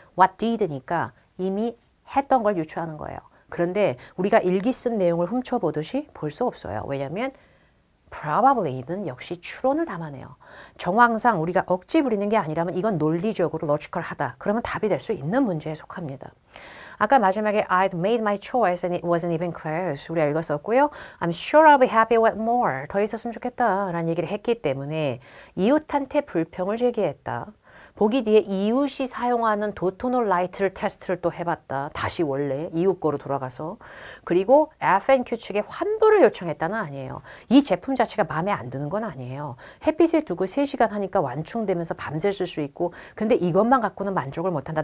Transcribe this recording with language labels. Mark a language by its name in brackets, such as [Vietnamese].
[Korean] What did 니까 이미 했던 걸 유추하는 거예요. 그런데 우리가 일기 쓴 내용을 훔쳐보듯이 볼 수 없어요. 왜냐하면 probably는 역시 추론을 담아내요. 정황상 우리가 억지 부리는 게 아니라면 이건 논리적으로 로지컬하다. 그러면 답이 될 수 있는 문제에 속합니다. [English] 아까 마지막에 I'd made my choice and it wasn't even close. [Korean] 우리가 읽었었고요. [English] I'm sure I'll be happy with more. [Korean] 더 있었으면 좋겠다 라는 얘기를 했기 때문에 이웃한테 불평을 제기했다. 보기 뒤에 이웃이 사용하는 도토널 라이트를 테스트를 또 해봤다. 다시 원래 이웃 거로 돌아가서. 그리고 F&Q 측에 환불을 요청했다는 아니에요. 이 제품 자체가 마음에 안 드는 건 아니에요. 햇빛을 두고 3시간 하니까 완충되면서 밤새 쓸 수 있고 근데 이것만 갖고는 만족을 못한다.